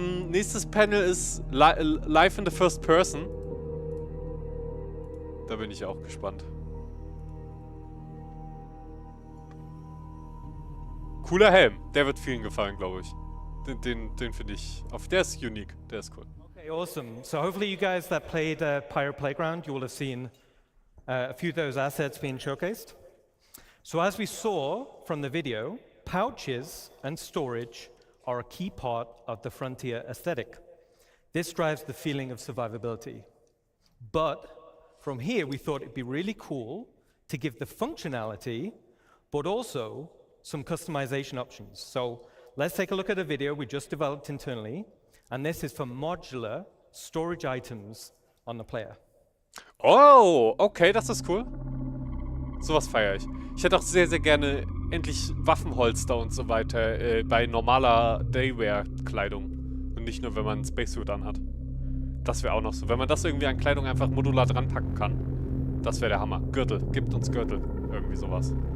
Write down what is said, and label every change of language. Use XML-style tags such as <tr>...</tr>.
<de>Nächstes Panel ist Live in the First Person. Da bin ich auch gespannt. Cooler Helm, der wird vielen gefallen, glaube ich. Den finde ich, der ist unique, der ist cool.</de> <en>Okay, awesome. So hopefully you guys that played Pirate Playground, you will have seen a few of those assets being showcased. So as we saw from the video, pouches and storage are a key part of the Frontier aesthetic. This drives the feeling of survivability. But from here, we thought it'd be really cool to give the functionality, but also some customization options. So let's take a look at a video we just developed internally, and this is for modular storage items on the player.</en> <de>Oh, okay, das ist cool. Sowas feiere ich. Ich hätte auch sehr, sehr gerne endlich Waffenholster und so weiter bei normaler Daywear-Kleidung. Und nicht nur, wenn man einen Spacesuit anhat. Das wäre auch noch so. Wenn man das irgendwie an Kleidung einfach modular dran packen kann. Das wäre der Hammer. Gürtel. Gibt uns Gürtel. Irgendwie sowas.</de>